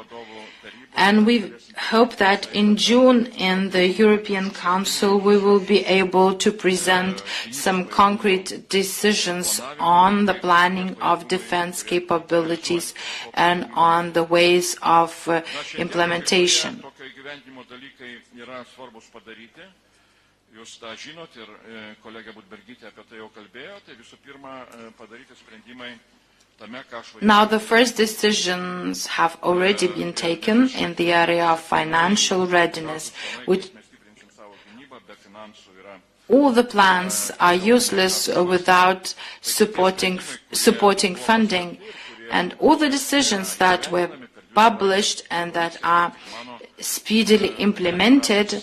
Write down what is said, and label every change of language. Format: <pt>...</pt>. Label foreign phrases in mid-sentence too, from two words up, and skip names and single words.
<en>And we hope that in June in the European Council we will be able to present some concrete decisions on the planning of defense capabilities and on the ways of implementation.</en> <lt>Jūs tą žinot ir kolegė Budbergytė apie tai jau kalbėjo, tai visų pirma padaryti sprendimai tame, ką aš</lt> <en>Now the first decisions have already been taken in the area of financial readiness, which all the plans are useless without supporting funding, and all the decisions that were published and that are speedily implemented.</en>